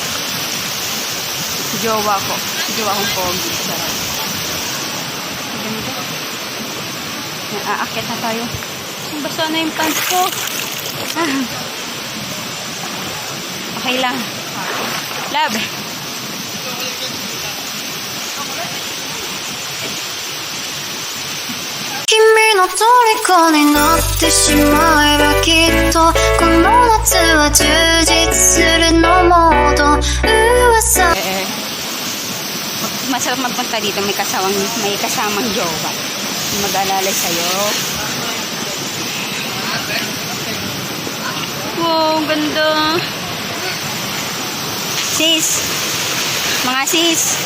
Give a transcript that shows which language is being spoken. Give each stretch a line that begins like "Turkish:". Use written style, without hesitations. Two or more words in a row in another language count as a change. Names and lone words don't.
Filipino: Jowa ko. Jowa kong pogi. Sarap. Ganda. Aakyat na tayo. Basa na yung pants ko. Okay lang. Love.
Japanese: Kimiの虜になってしまえばきっとこの夏は充実するのモード噂
Filipino: Masarap magpunta dito. May kasamang jowa. Mag-alalay sa'yo. Wow, ganda. Sis. Mga sis.